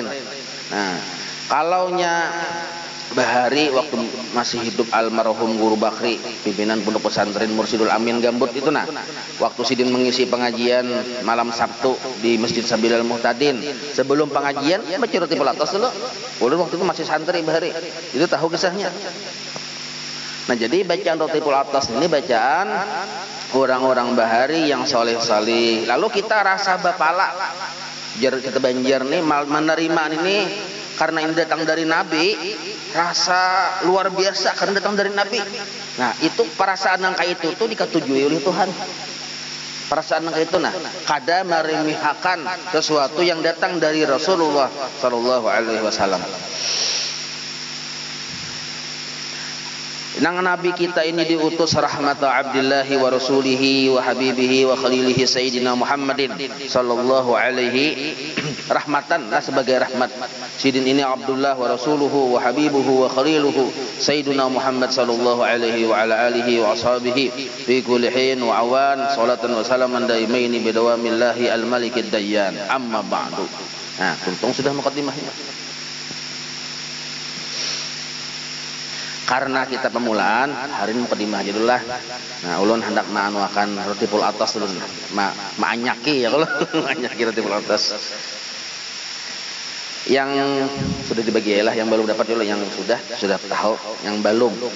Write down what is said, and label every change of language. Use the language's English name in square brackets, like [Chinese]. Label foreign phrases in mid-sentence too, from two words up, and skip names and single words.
[Banjar] Nah, kalaunya Bahari waktu masih hidup almarhum Guru Bakri pimpinan pondok pesantren Mursidul Amin Gambut itu nah, waktu sidin mengisi pengajian malam Sabtu di Masjid Sabilal Muhtadin, sebelum pengajian baca Ratibul Atas dulu. Ulun waktu itu masih santri Bahari, itu tahu kisahnya. [Indonesian] Nah, jadi bacaan Ratibul Atas ini bacaan orang-orang Bahari yang soleh-soleh. Lalu kita rasa bapala, kita Banjar nih menerima ini karena ini datang dari Nabi, rasa luar biasa karena datang dari Nabi. Nah, itu perasaan yang kayak itu tuh diketujui oleh Tuhan. Perasaan yang kayak itu nah, kada meremehkan sesuatu yang datang dari Rasulullah [Arabic] صلى الله عليه وسلم. [Banjar] Nang Nabi kita ini diutus [Arabic] رحمة عبد الله ورسوله وحبيبه وخليله سيدنا محمد صلى الله عليه رحمة [Banjar] lah sebagai rahmat. Sidin ini [Arabic] عبد الله ورسوله وحبيبه وخليله سيدنا محمد صلى الله عليه وعلى آله وأصحابه في كل حين وأوان صلاة وسلاما دائمين بدوام الله الملك الديان أما بعد. [Banjar] Nah, tuntung sudah mukaddimahnya. Karena kita pemulaan, hari ini mukadimah aja dulu lah. Nah, ulun hendak maanuakan Ratibul Atas dulu. Maanyaki ya kalau maanyaki Ratibul Atas. [Indonesian] Yang sudah dibagi lah, yang belum dapat dulu, yang sudah tahu, yang belum.